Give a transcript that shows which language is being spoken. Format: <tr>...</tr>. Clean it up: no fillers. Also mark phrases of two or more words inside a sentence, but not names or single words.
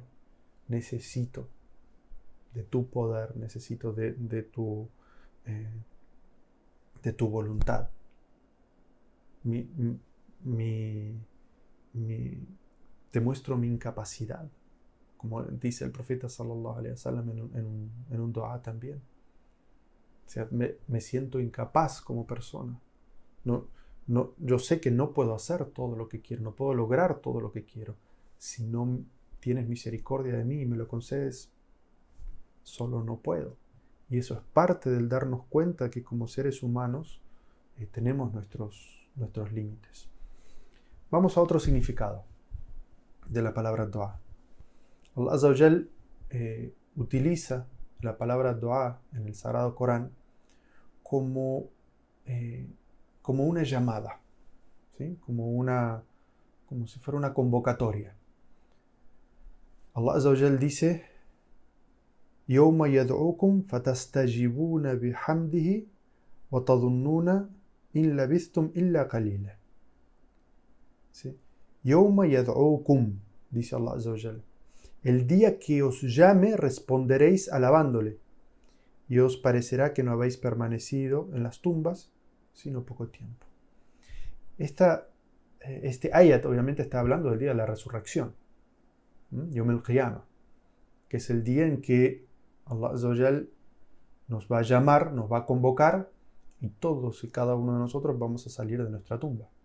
<es>Necesito de tu poder, necesito de tu voluntad. Te muestro mi incapacidad, como dice el profeta</es> <ar>صلى الله عليه وسلم</ar> <es>en un dua también. sea, me siento incapaz como persona. Yo sé que no puedo hacer todo lo que quiero, no puedo lograr todo lo que quiero. Si no tienes misericordia de mí y me lo concedes, solo no puedo. Y eso es parte del darnos cuenta que como seres humanos tenemos nuestros límites. Vamos a otro significado de la palabra dua.</es> <ar>الله عز وجل</ar> <es>utiliza la palabra dua en el Sagrado Corán como una llamada, ¿sí? Como si fuera una convocatoria.</es> <ar>الله عز وجل dice: يوم يدعوكم فتستجيبون بحمده وتظنون إن لبثتم إلا قليلا.</ar> <es>¿Sí?</es> <ar>يوم يدعوكم, dice الله عز وجل,</ar> <es>el día que os llame responderéis alabándole, y os parecerá que no habéis permanecido en las tumbas sino poco tiempo. Este ayat obviamente está hablando del día de la resurrección,</es> <ar>يوم القيامة,</ar> <es>que es el día en que</es> <ar>الله عز وجل</ar> <es>nos va a llamar, nos va a convocar, y todos y cada uno de nosotros vamos a salir de nuestra tumba.</es>